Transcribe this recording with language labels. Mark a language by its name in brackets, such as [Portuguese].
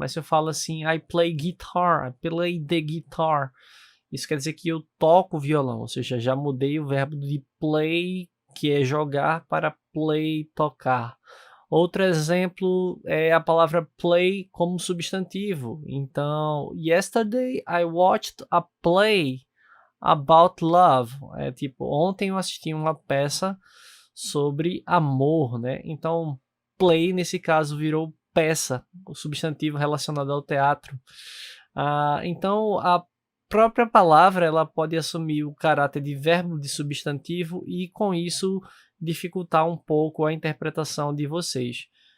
[Portuguese] Mas se eu falo assim, [English] I play guitar, I play the guitar, [Portuguese] isso quer dizer que eu toco violão, ou seja, já mudei o verbo de play, que é jogar, para play, tocar. Outro exemplo é a palavra play como substantivo. [English] Então, yesterday I watched a play about love. [Portuguese] Tipo, ontem eu assisti uma peça sobre amor, né? Então, play nesse caso virou peça, o substantivo relacionado ao teatro. Então, a própria palavra ela pode assumir o caráter de verbo de substantivo e com isso dificultar um pouco a interpretação de vocês.